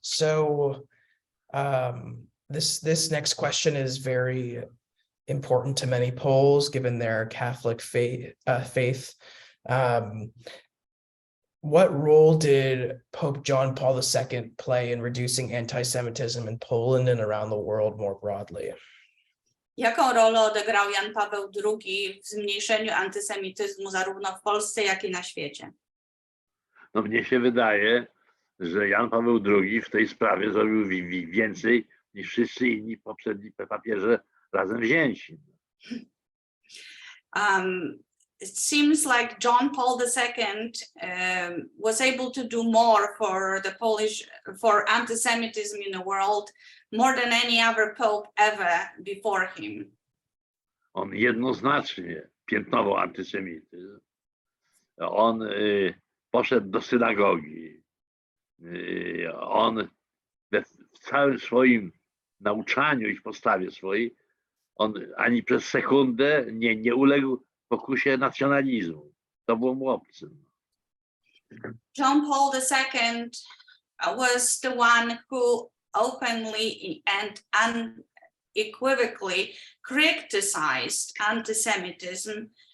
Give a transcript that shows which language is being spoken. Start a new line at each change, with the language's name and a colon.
English: So this next question is very important to many Poles, given their Catholic faith. What role did Pope John Paul II play in reducing anti-Semitism in Poland and around the world more broadly?
Polish: Jaką rolę odegrał Jan Paweł II w zmniejszeniu antysemityzmu zarówno w Polsce, jak i na świecie? No mnie się wydaje, że Jan Paweł II w tej sprawie zrobił więcej niż wszyscy inni poprzedni papieże razem wzięci.
English: It seems like John Paul II was able to do more for for anti-Semitism in the world, more than any other pope ever before him.
Polish: On jednoznacznie piętnował antysemityzm. On poszedł do synagogi. On w całym swoim nauczaniu i w postawie swojej, on ani przez sekundę nie uległ pokusie nacjonalizmu. To było mu obcym.
English: John Paul II was the one who openly and unequivocally criticized anti-Semitism.